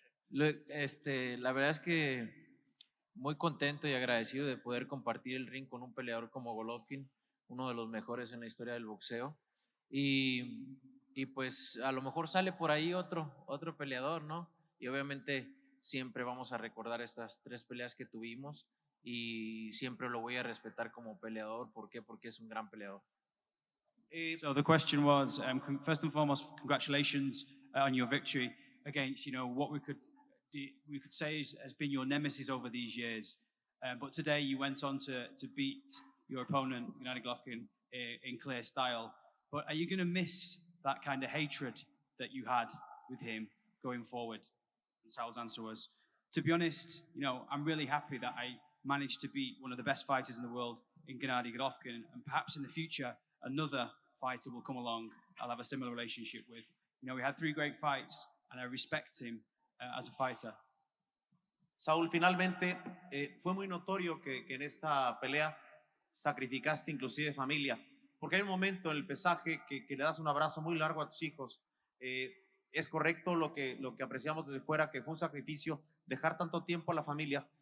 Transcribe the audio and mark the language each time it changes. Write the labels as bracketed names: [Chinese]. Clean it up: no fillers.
[Spanish] La verdad es que muy contento y agradecido de poder compartir el ring con un peleador como Golovkin, uno de los mejores en la historia del boxeo. Y pues a lo mejor sale por ahí otro peleador, ¿no? Y obviamente siempre vamos a recordar estas 3 peleas que tuvimos y siempre lo voy a respetar como peleador. ¿Por qué? Porque es un gran peleador. [English] So the question was, first and foremost, congratulations on your victory against, what we could say has been your nemesis over these years. But today you went on to beat your opponent, Gennady Golovkin, in clear style. But are you going to miss that kind of hatred that you had with him going forward? And Saul's answer was, to be honest, I'm really happy that I managed to beat one of the best fighters in the world in Gennady Golovkin, and perhaps in the future another fighter will come along I'll have a similar relationship with. We had 3 great fights, and I respect him as a fighter. [Spanish] Saúl, finalmente, fue muy notorio que en esta pelea sacrificaste inclusive familia, porque hay un momento en el pesaje que le das un abrazo muy largo a tus hijos. Es correcto lo que apreciamos desde fuera, que fue un sacrificio dejar tanto tiempo a la familia.